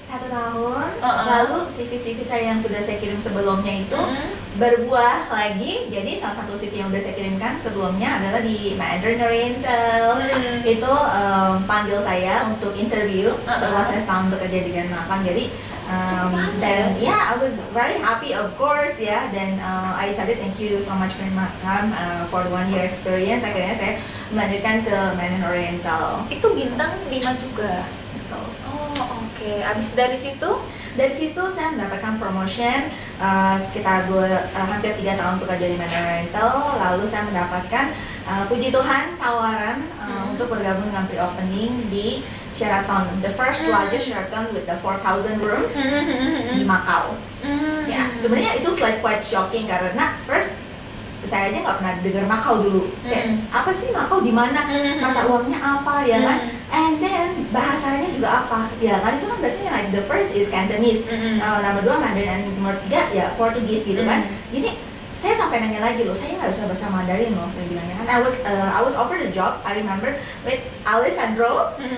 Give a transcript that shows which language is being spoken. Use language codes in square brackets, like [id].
[id] 1 tahun. Lalu CV saya yang sudah saya kirim sebelumnya itu berbuah lagi. Jadi salah satu CV yang sudah saya kirimkan sebelumnya adalah di Mandarin Oriental. Itu panggil saya untuk interview setelah saya setahun bekerja di Grand Mahakam. Jadi dan [en] I was very happy of course ya. Dan I decided thank you so much Grand Mahakam for the 1 year experience. [id] Akhirnya saya melanjutkan ke Mandarin Oriental. Itu bintang 5 juga. Betul. Oke. Abis dari situ? Dari situ saya mendapatkan promotion sekitar hampir 3 tahun bekerja di Mandarin Oriental. Lalu saya mendapatkan puji Tuhan tawaran untuk bergabung dengan pre-opening di Sheraton, [en] the first largest Sheraton with the 4,000 rooms [id] di Macau. Ya, sebenarnya itu [en] quite shocking [id] karena first saya aja nggak pernah dengar Macau dulu. Kayak apa sih Macau, di mana, mata uangnya apa, ya kan? [en] And then [id] bahasanya juga apa, ya kan? Itu kan biasanya [en] like the first is Cantonese, [id] nomor 2 Mandarin, and nomor 3 ya Portugis gitu kan. Jadi saya sampai nanya lagi loh, saya nggak bisa bahasa Mandarin loh, saya bilangnya kan. [en] I was offered the job, I remember with Alessandro.